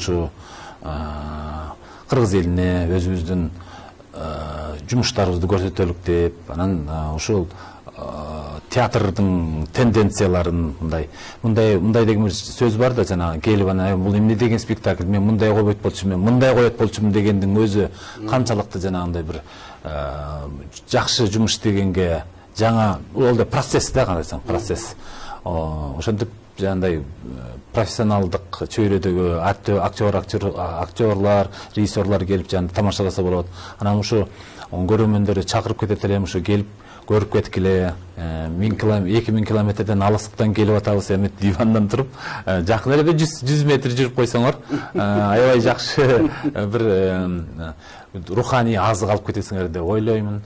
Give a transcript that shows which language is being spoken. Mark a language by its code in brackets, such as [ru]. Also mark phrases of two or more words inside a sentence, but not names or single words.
[ky] Ушу кыргыз элине, өзүбүздүн жумуштарыбызды көрсөтөлүк деп, анан ушул театрдың тенденцияларын мындай деген бир сөз бар да, жана келип анан бул эмне деген спектакль, мен мындай койбойт болчумун, мен мындай коет болчумун дегендин өзү канчалыкты жанагындай бир жакшы жумуш дегенге жаңа ол да процесс да, карасаң процесс. Ошентип жанагындай профессионалдык чөйрөдөгү актерлар, режиссерлар келип жанагы тамашаласа болот. Анан ушу көрөрмөндөрдү чакырып кетет элем, ушу келип көрүп кеткиле. 2000 километрден алыстыктан келип атабыз, эми дивандан туруп, жакын эле 100 метр жүрүп койсоңор, аябай жакшы бир руханий азык алып кетесиңер деп ойлоймун.